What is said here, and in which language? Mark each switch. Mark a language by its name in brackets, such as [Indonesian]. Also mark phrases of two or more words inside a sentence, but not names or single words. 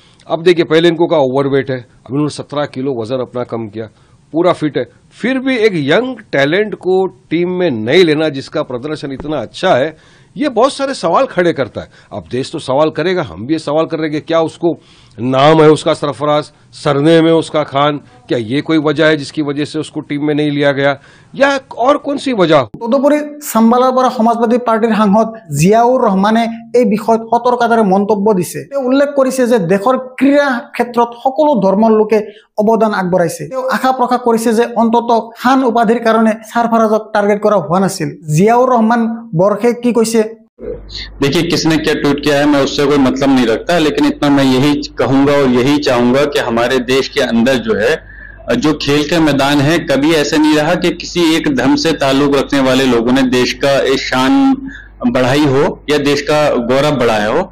[Hindi] अब देखिए पहले इनको का ओवरवेट है, अब उन्होंने 17 किलो वजन अपना कम किया, पूरा फिट है, फिर भी एक [English] young talent [Hindi] को टीम में नहीं लेना जिसका प्रदर्शन इतना अच्छा है, ये बहुत सारे सवाल खड़े करता है। अब देश तो सवाल करेगा, हम भी ये सवाल कर रहे हैं कि क्या उसको नाम है उसका सरफराज, सरनेम है उसका खान, क्या ये कोई वजह है जिसकी वजह से उसको टीम में नहीं लिया गया, या और कौन सी वजह? [Assamese] তদুপৰি চাম্বালাৰ পৰা সমাজবাদী পাৰ্টিৰ সাংসদ জিয়াউৰ ৰহমানে এই বিষয়ত সতৰ্কতাৰে মন্তব্য দিছে। তেওঁ উল্লেখ কৰিছে যে দেশৰ ক্ৰীড়া ক্ষেত্ৰত সকলো ধৰ্মৰ লোকে অৱদান আগবঢ়াইছে। তেওঁ আশা প্ৰকাশ কৰিছে যে অন্ততঃ খান উপাধিৰ কাৰণে সাৰফাৰাজক টাৰ্গেট কৰা হোৱা নাছিল। জিয়াউৰ ৰহমান বৰ্ষে কি কৈছে? [Hindi] देखिए किसने क्या ट्वीट किया है मैं उससे कोई मतलब नहीं रखता, लेकिन इतना मैं यही कहूंगा और यही चाहूंगा कि हमारे देश के अंदर जो है जो खेल का मैदान है, कभी ऐसा नहीं रहा कि किसी एक धर्म से ताल्लुक रखने वाले लोगों ने देश का एक शान बढ़ाई हो या देश का गौरव बढ़ाया हो।